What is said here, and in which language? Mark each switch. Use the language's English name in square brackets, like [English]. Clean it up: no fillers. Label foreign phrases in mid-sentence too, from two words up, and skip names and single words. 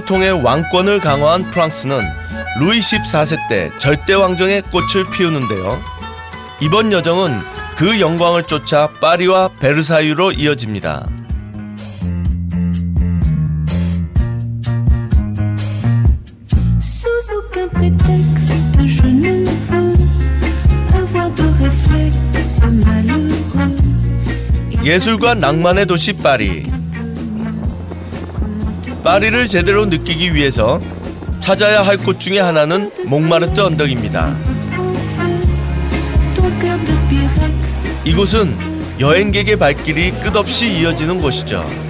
[Korean] 통해 왕권을 강화한 프랑스는 루이 14세 때 절대 왕정의 꽃을 피우는데요. 이번 여정은 그 영광을 쫓아 파리와 베르사유로 이어집니다. [French] Sous aucun prétexte, je ne veux avoir de réflexe malheureux. [Korean] 예술과 낭만의 도시 파리. 파리를 제대로 느끼기 위해서 찾아야 할 곳 중에 하나는 몽마르트 언덕입니다. 이곳은 여행객의 발길이 끝없이 이어지는 곳이죠.